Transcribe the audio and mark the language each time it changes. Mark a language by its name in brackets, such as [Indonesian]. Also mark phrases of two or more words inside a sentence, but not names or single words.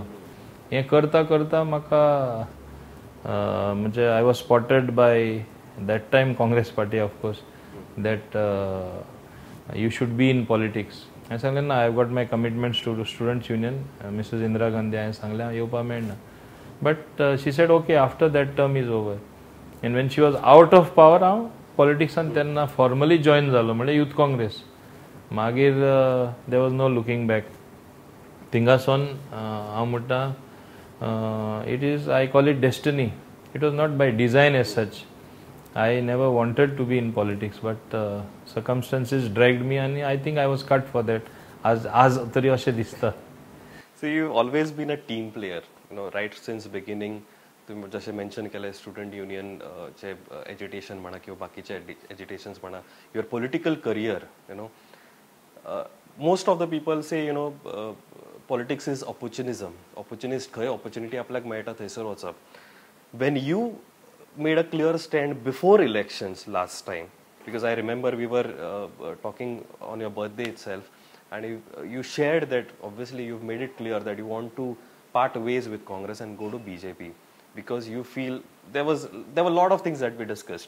[Konkani] हें करता करता म्हाका म्हणजे [English] I was spotted by that time Congress party of course that you should be in politics. [Konkani] हांवें सांगलें ना, [English] I have got my commitments to students union Mrs Indira Gandhi. [Konkani] हांवें सांगलें हांव येवपा मेळना. [English] But she said okay after that term is over. And when she was out of power [Konkani] हांव पॉलिटिक्सान तेन्ना फॉर्मली जॉयन जालो म्हणजे यूथ काँग्रेस. [English] मागीर There was no looking back. [Konkani] थिंगासून हांव म्हणटा [English] It is I call it destiny. It was not by design as such. I never wanted to be in politics, but circumstances dragged me and I think I was cut for that. [Konkani] As tari ashe dista. [English] So you've always been a team player, right since beginning. [Marathi] तुम्ही जसे मेन्शन केले स्टुडंट युनियन चे एज्युटेशन म्हणा किंवा बाकीचे एज्युटेशन्स म्हणा, [English] your political career, Most of the people say politics is opportunism. [Konkani] ऑपॉर्च्युनिस्ट खंय ऑपॉर्च्युनिटी आपल्याक मेळटा थंयसर वचप. [English] When you made a clear stand before elections last time, because I remember we were talking on your birthday itself, and you shared that obviously you've made it clear that you want to part ways with Congress and go to BJP because you feel there were a lot of things that we discussed.